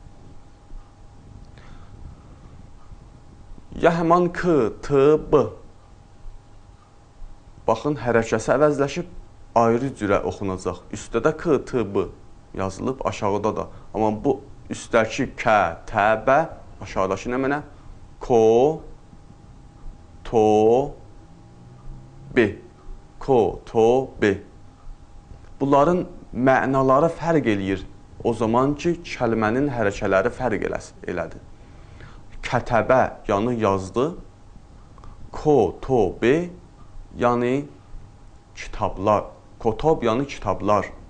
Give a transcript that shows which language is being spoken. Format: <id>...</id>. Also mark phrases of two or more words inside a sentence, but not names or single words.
<az>Ya həman K, T, B. Baxın, hərəkəsi əvəzləşib, ayrı cürə oxunacaq. Üstdə də K, T, B yazılıb, aşağıda da. Amma bu üstdəki K, T, B, aşağıdakı nə mənə?</az> <ar>Ko, to, B. Ko, to, B.</ar> <az>Bunların mənaları fərq eləyir. O zaman ki, kəlmənin hərəkələri fərq elədi. Kətəbə, yəni yazdı.</az> <ar>Ko, to, B.</ar> <az>yəni kitablar. Kotob yəni kitablar.</az>